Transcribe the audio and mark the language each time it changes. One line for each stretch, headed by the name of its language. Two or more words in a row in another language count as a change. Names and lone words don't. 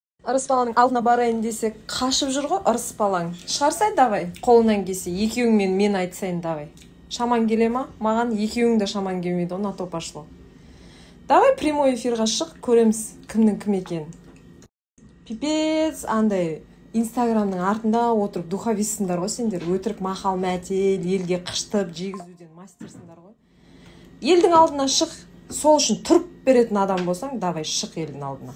Kazakh: ырыс баланың алдына барайын десе қашып жүр ғой ырыс балаң. Шығарсай давай, қолынан келсе, екеуіңмен мен айтсайын давай. Шаман келе ма? Маған екеуің де шаман келмейді,
Russian: на то пошло. Давай прямой эфирға
Kazakh: шық, көреміз кімнің кім екенін. Пипец, андай Инстаграмның артында отырып духовиссіңдер ғой сендер, өтірік мақал мәтел, елге қыштып, жегізуден мастерсіңдер ғой. Елдің алдына шық, сол үшін тұрып беретін адам болсаң, давай шық елдің алдына.